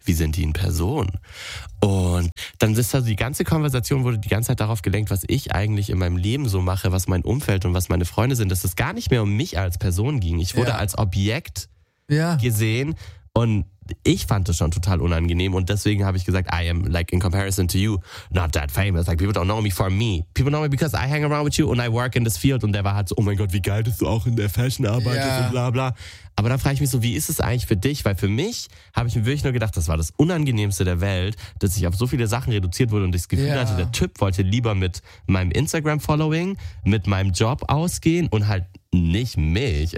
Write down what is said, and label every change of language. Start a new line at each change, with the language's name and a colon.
German: Wie sind die in Person? Und dann ist also die ganze Konversation wurde die ganze Zeit darauf gelenkt, was ich eigentlich in meinem Leben so mache, was mein Umfeld und was meine Freunde sind, dass es gar nicht mehr um mich als Person ging. Ich wurde yeah. als Objekt yeah. gesehen und ich fand das schon total unangenehm und deswegen habe ich gesagt,
English: I am, like, in comparison to you, not that famous. Like, people don't know me for me. People know me because I hang around with you and I work in this field.
German: Und der war halt so, oh mein Gott, wie geil, dass du auch in der Fashion arbeitest yeah. und bla bla. Aber dann frage ich mich so, wie ist es eigentlich für dich? Weil für mich habe ich mir wirklich nur gedacht, das war das Unangenehmste der Welt, dass ich auf so viele Sachen reduziert wurde und ich das Gefühl yeah. hatte, der Typ wollte lieber mit meinem Instagram-Following, mit meinem Job ausgehen und halt nicht mich.